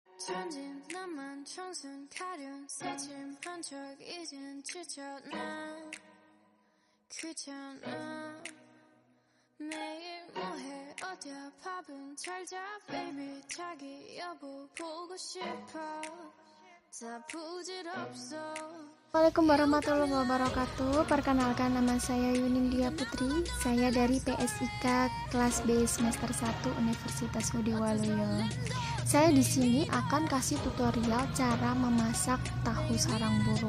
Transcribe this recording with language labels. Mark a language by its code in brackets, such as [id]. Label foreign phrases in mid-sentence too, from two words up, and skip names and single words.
[ko] 천진 나만 청순 가련 새침한 척 이젠 지쳤나 귀찮아 매일 뭐해 어디야 밥은 잘자 baby 자기 여보 보고 싶어 다 부질없어. [ar] السلام عليكم ورحمة الله وبركاته. [id] Perkenalkan, nama saya Yuning Dia Putri. Saya dari PSIK kelas B semester 1 Universitas Ngudi Waluyo. Saya di sini akan kasih tutorial cara memasak tahu sarang burung.